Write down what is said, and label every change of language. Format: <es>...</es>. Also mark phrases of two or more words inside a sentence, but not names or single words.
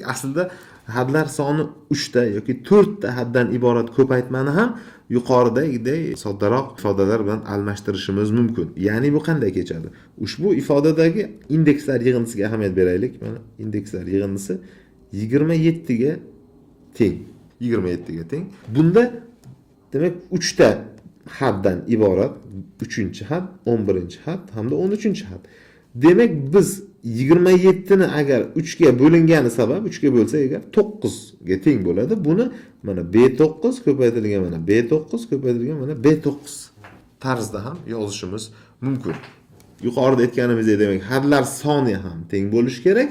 <uz>Aslida hadlar soni 3 ta yoki 4 ta haddan iborat ko'paytmani ham yuqoridagidek soddaroq ifodalar bilan almashtirishimiz mumkin. Ya'ni bu qanday kechadi? Ushbu ifodadagi indekslar yig'indisiga ahamiyat beraylik. Mana indekslar yig'indisi 27 ga teng. 27 ga teng. Bunda demak 3 ta haddan iborat 3-had, 11-had hamda 13-had. Demak biz 27 ni agar 3 ga bo'lingani sabab 3 ga bo'lsa agar 9 ga teng bo'ladi. Buni mana B9 ko'paytirilgan mana B9 ko'paytirilgan mana B9 tarzda ham yozishimiz mumkin. Yuqorida aytganimizdek demak hadlar soni ham teng bo'lishi kerak.</uz>